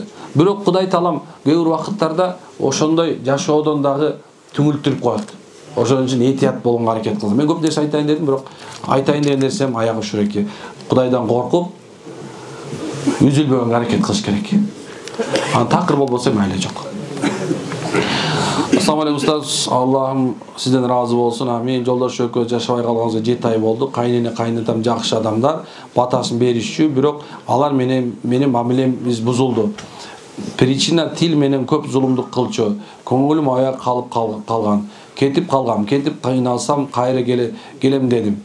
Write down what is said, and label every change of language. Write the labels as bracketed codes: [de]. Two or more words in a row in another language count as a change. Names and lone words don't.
[ky] Бирок Кудай Таалам көп вакыттарда ошондой жашоодон дагы түңүлтүрүп коет. Ошон үчүн этият болгонго аракет кылам. Мен көп нерсе айтайын дедим, бирок айтайын деген нерсем аягы ушуреки. Кудайдан коркуп, үзүлбөгөнгө аракет кылыш керек. Аны такыр болбосо майла жок. [ar] السلام عليكم أستاذ. [ky] Allah'ım sizden razı olsun. Amin. Жолдош экөөбүз жашабай калганыбызга 7 ай болду. Кайнене, кайнатам жакшы адамдар, батасын беришчү, бирок алар менин мамилемиз бузулду. Причина тил менен көп зулумдук кылчу. Көңүлүм аяк калып калган. Кетип кыйналсам кайра келем дедим.